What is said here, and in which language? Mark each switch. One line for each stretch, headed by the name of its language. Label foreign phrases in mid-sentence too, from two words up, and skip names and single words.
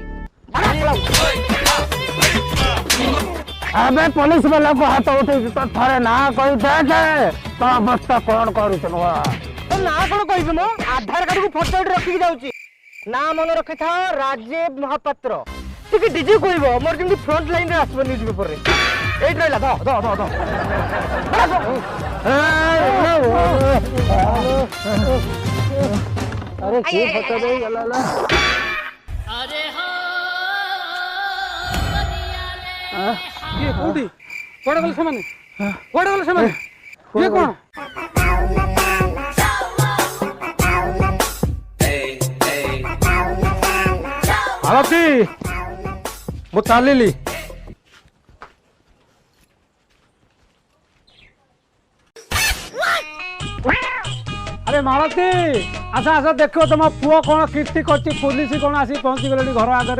Odia: ଏବେ ପୋଲିସ ବାଲାକୁ ହାତ ଉଠେଇଛି ତ ଥରେ ନା କହି ଦେଖେ ତ ଅବସ୍ଥା କଣ କରୁଛୁ ନୂଆ ନା କଣ କହିବି ମୋ ଆଧାର କାର୍ଡକୁ ଫଟୋ ଏଠି ରଖିକି ଯାଉଛି ନା ମନେ ରଖିଥାଅ ରାଜୀବ ମହାପାତ୍ର ଟିକେ ଡିଜି କହିବ ମୋର ଯେମିତି
English: front lineରେ
Odia: ଆସିବ
English: news paperରେ
Odia: ଏଇଠି ରହିଲା ଧ ଧ ଧ ଧ ଆରେ କିଏ ଫଟୋ ଦେ ଗଲା କିଏ କୋଉଠି କୁଆଡେ ଗଲେ ସେମାନେ କୁଆଡେ ଗଲେ ସେମାନେ କିଏ କଣ ମାଳତୀ ମୁଁ ଚାଲିଲି ଆରେ ମାଳତୀ ଆସ ଆସ ଦେଖିବ ତମ ପୁଅ କଣ କୀର୍ତ୍ତି କରିଛି ପୋଲିସ କଣ ଆସି ପହଞ୍ଚି ଗଲେଣି ଘର ଆଗରେ